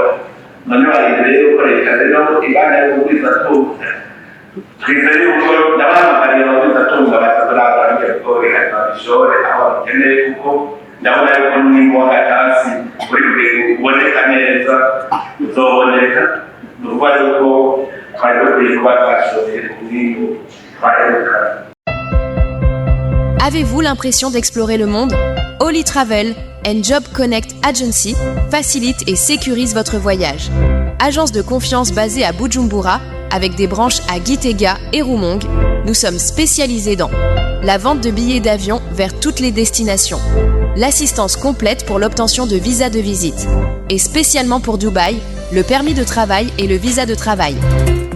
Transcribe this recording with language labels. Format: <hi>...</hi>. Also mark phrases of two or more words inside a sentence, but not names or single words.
<rn>None bari rero ko leta rero ibana yo kugwiza tunga, twizeye yuko n'abahamagariye abagwiza tunga batazoragura ibyo bigori hanyuma babishore aho babikeneye, kuko ndabona yuko n'umwimbu w'agatasi uri kuboneka neza uzoboneka. Ni ukuvuga yuko twari dukwiye kuba twashoboye umwimbu twaherukana.</rn> <fr>Avez-vous l'impression d'explorer le monde? Oli Travel and Job Connect Agency facilite et sécurise votre voyage. Agence de confiance basée à Bujumbura, avec des branches à Gitega et Rumong, nous sommes spécialisés dans la vente de billets d'avion vers toutes les destinations, l'assistance complète pour l'obtention de visa de visite, et spécialement pour Dubaï, le permis de travail et le visa de travail.</fr>